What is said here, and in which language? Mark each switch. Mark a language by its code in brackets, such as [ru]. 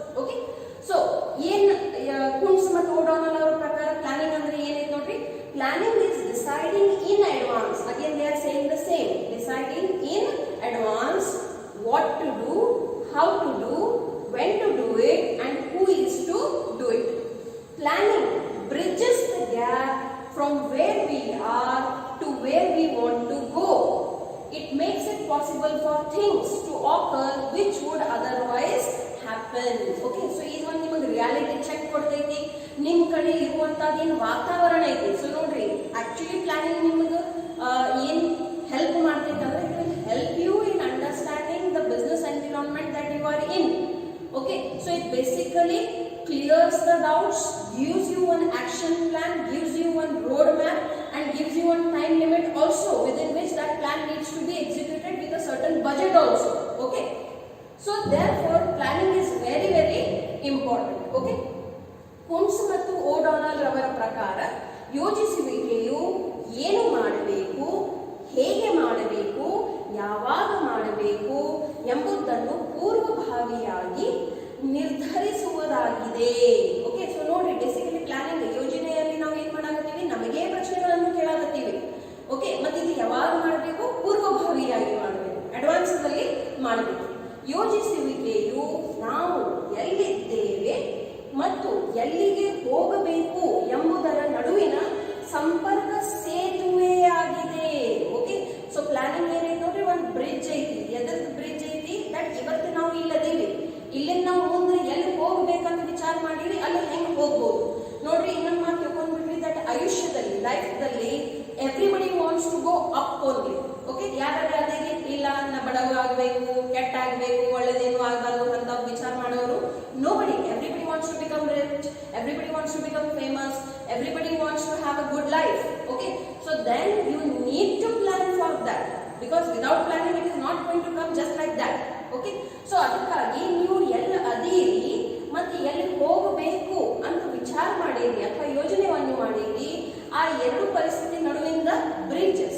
[kn] Okay, so ಏನ್ ಕುಂಟ್ಸ್ ಮತ್ತು ಓಡಾನಲ್ ಅವರ ಪ್ರಕಾರ ಪ್ಲಾನಿಂಗ್ ಅಂದ್ರೆ ಏನೈತೆ ನೋಡ್ರಿ. [en] Planning is deciding in advance. Again they are saying the same. Deciding in advance what to do, how to do, when to do it and who is to do it. Planning bridges the gap from where we are to where we want to go. It makes it possible for things to occur which would otherwise happen. [kn] Okay, so ಇದು ಒಂದು ನಿಮಗೆ reality check ಕೊಡ್ತೈತಿ. ನಿಮ್ ಕಡೆ ಇರುವಂತದ್ದು ಏನು ವಾತಾವರಣ ಐತಿ. ಸೊ ನೋಡ್ರಿ, ಆಕ್ಚುಲಿ ಪ್ಲಾನಿಂಗ್ ನಿಮಗೆ ಏನ್ ಹೆಲ್ಪ್ ಮಾಡ್ತೈತೆ ಅಂದ್ರೆ [en] It will help you in understanding the business environment that you are in. Okay, so it basically clears the doubts, gives you an action plan, gives you one road map and gives you one time limit also within which that plan needs to be executed with a certain budget also. Okay, so therefore planning is very very important. [kn] Okay, ಕುಂಟ್ಸ್ ಮತ್ತು ಓಡಾನಲ್ ರವರ ಪ್ರಕಾರ ಯೋಜಿಸುವಿಕೆಯು ಏನು ಮಾಡಬೇಕು, ಹೇಗೆ ಮಾಡಬೇಕು, ಯಾವಾಗ ಮಾಡಬೇಕು ಎಂಬುದನ್ನು ಪೂರ್ವಭಾವಿಯಾಗಿ ನಿರ್ಧರಿಸುವುದಾಗಿದೆ. ಓಕೆ, ಸೊ ನೋಡ್ರಿ, ಬೇಸಿಕಲಿ ಪ್ಲಾನಿಂಗ್ ಯೋಜನೆಯಲ್ಲಿ ನಾವು ಏನ್ ಮಾಡಾಕತ್ತೀವಿ, ನಮಗೆ ಪ್ರಶ್ನೆಗಳನ್ನು ಕೇಳಾಕತ್ತೀವಿ. ಓಕೆ, ಮತ್ತೆ ಇದು ಯಾವಾಗ ಮಾಡಬೇಕು, ಪೂರ್ವಭಾವಿಯಾಗಿ ಮಾಡಬೇಕು, ಅಡ್ವಾನ್ಸ್ ಅಲ್ಲಿ ಮಾಡಬೇಕು. ಯೋಜಿಸುವಿಕೆಯು ನಾವು ಎಲ್ಲಿದ್ದೇವೆ ಮತ್ತು ಎಲ್ಲಿಗೆ ಹೋಗಬೇಕು ಎಂಬುದರ ನಡುವಿನ ಸಂಪರ್ಕ ಸೇತುವೆಯಾಗಿದೆ. ಓಕೆ, ಸೊ ಪ್ಲಾನಿಂಗ್ ಏನೈತೆ ನೋಡ್ರಿ, ಒಂದು ಬ್ರಿಡ್ಜ್ ಐತಿ. ಎದಕ್ಕೆ ಬ್ರಿಡ್ಜ್ ಐತಿ? ದಟ್ ಇವತ್ತು ನಾವು ಇಲ್ಲದೀವಿ, ಇಲ್ಲಿಂದ ನಾವು ಮುಂದೆ ಎಲ್ಲಿ ಹೋಗ್ಬೇಕಂತ ವಿಚಾರ ಮಾಡಿರಿ, ಅಲ್ಲಿ ಹೆಂಗ್ ಹೋಗ್ಬೋದು ನೋಡ್ರಿ. ಇನ್ನೊಂದು ಮಾತು ತಿಳ್ಕೊಂಡ್ಬಿಟ್ರಿ, that ಆಯುಷ್ಯದಲ್ಲಿ ಲೈಫ್ದಲ್ಲಿ [en] Everybody wants to go up only. [kn] Okay, ಯಾರು ಅದೇ ಇಲ್ಲ ನಾ ಬಡವ ಆಗ್ಬೇಕು, ಕೆಟ್ಟ ಆಗ್ಬೇಕು, ಒಳ್ಳೇದೇನು ಆಗಬಾರ್ದು ಅಂತ ವಿಚಾರ ಮಾಡೋರು nobody. [en] Everybody wants to become rich, everybody wants to become famous, everybody wants to have a good life. Okay, so then you need to plan for that, because without planning it is not going to come just like that. [kn] Okay, so ಅದಕ್ಕಾಗಿ ನೀವು ಎಲ್ಲಿ ಅದೀರಿ ಮತ್ತೆ ಎಲ್ಲಿ ಹೋಗಬೇಕು ಅಂತ ವಿಚಾರ ಮಾಡಿರಿ ಅಥವಾ ಯೋಜನೆಯನ್ನು ಮಾಡಿರಿ, ಆ ಎರಡು ಪರಿಸ್ಥಿತಿ ನಡುವಿನ ಬ್ರಿಡ್ಜ್